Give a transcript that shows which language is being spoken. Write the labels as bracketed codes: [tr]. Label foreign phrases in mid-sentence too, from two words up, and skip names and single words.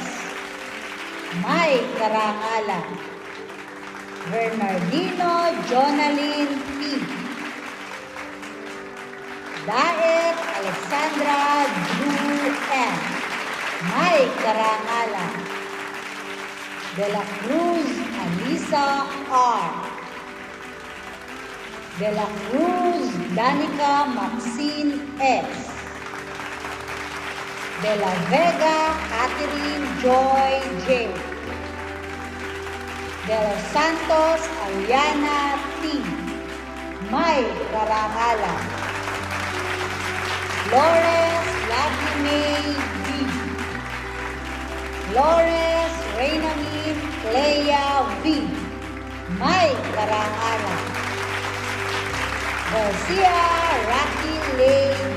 [tl] May Karangalan. Bernardino Jonaline P. Daet Alexandra Drew M. May Karangalan. De la Cruz Alisa R. De la Cruz Danica Maxine S. De la Vega Catherine Joy J. De los Santos Ariana T. May Karangalan. Flores Vladimir D. Flores Reinamin Clea V. May Karangalan. Garcia Rocky Lay D.